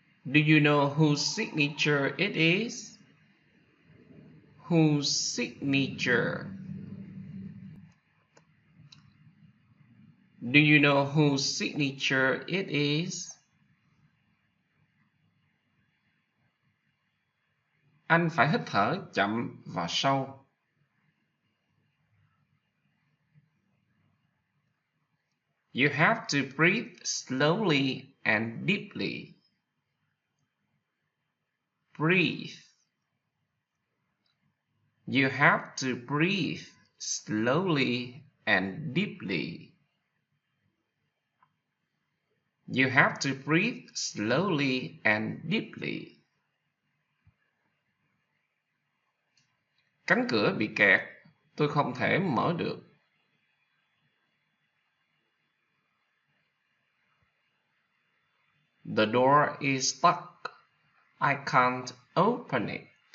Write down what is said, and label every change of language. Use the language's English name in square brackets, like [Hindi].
[English] Do you know whose signature it is? Whose signature? Do you know whose signature it is? [Vietnamese] Anh phải hít thở chậm và sâu. [English] You have to breathe slowly and deeply. Breathe. You have to breathe slowly and deeply. You have to breathe slowly and deeply. [Vietnamese] Cánh cửa bị kẹt, tôi không thể mở được. [English] The door is stuck. I can't open it.